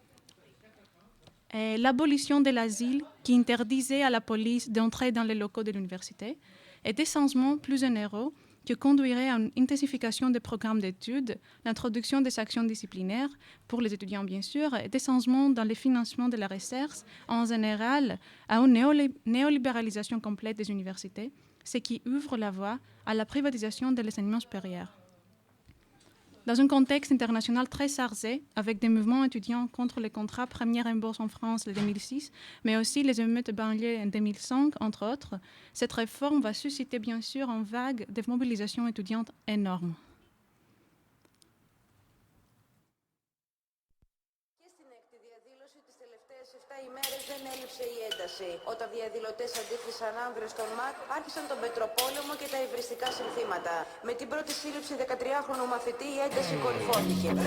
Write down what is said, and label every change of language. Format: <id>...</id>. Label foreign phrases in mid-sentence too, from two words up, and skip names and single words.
<fr>et l'abolition de l'asile qui interdisait à la police d'entrer dans les locaux de l'université, et des changements plus généraux qui conduiraient à une intensification des programmes d'études, l'introduction des actions disciplinaires pour les étudiants bien sûr, et des changements dans le financement de la recherche en général, à une néolibéralisation complète des universités, ce qui ouvre la voie à la privatisation de l'enseignement supérieur. Dans un contexte international très chargé, avec des mouvements étudiants contre les contrats première embauche en France en 2006, mais aussi les émeutes de banlieue en 2005, entre autres, cette réforme va susciter bien sûr une vague de mobilisation étudiante énorme.</fr> <el>Δεν έλειψε η ένταση. Όταν διαδηλωτές αντίθεσαν άνδρες στον ΜΑΚ, άρχισαν τον πετροπόλεμο και τα υβριστικά συνθήματα. Με την πρώτη σύλληψη 13χρονου μαθητή, η ένταση κορυφώθηκε.</el>